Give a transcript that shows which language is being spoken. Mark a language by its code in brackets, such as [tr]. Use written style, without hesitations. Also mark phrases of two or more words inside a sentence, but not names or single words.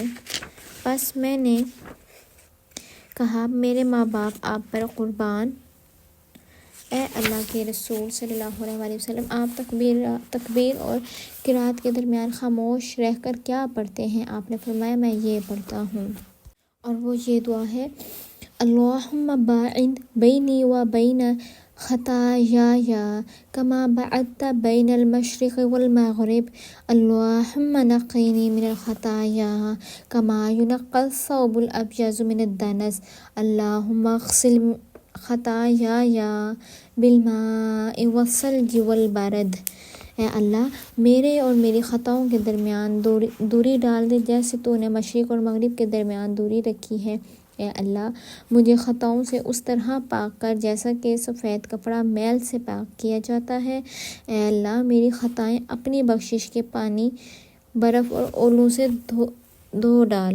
[ur] پس میں نے کہا، میرے ماں باپ آپ پر قربان، اے اللہ کے رسول [ar] صلی اللہ علیہ وآلہ وسلم، [ur] آپ تکبیر اور قرات کے درمیان خاموش رہ کر کیا پڑھتے ہیں؟ آپ نے فرمایا، میں یہ پڑھتا ہوں، اور وہ یہ دعا ہے: [ar] اللہم باعد بینی و بین خطایای کما بعدت بین المشرق والمغرب، اللہم نقینی من الخطایا کما ینقی الثوب الابیض من الدنس، اللہم اغسل خطایای بالماء والثلج والبرد۔ [ur] اے اللہ، میرے اور میری خطاؤں کے درمیان دوری ڈال دے جیسے تو نے مشرق اور مغرب کے درمیان دوری رکھی ہے۔ اے اللہ، مجھے خطاؤں سے اس طرح پاک کر جیسا کہ سفید کپڑا میل سے پاک کیا جاتا ہے۔ اے اللہ، میری خطائیں اپنی بخشش کے پانی، برف اور اولوں سے دھو ڈال۔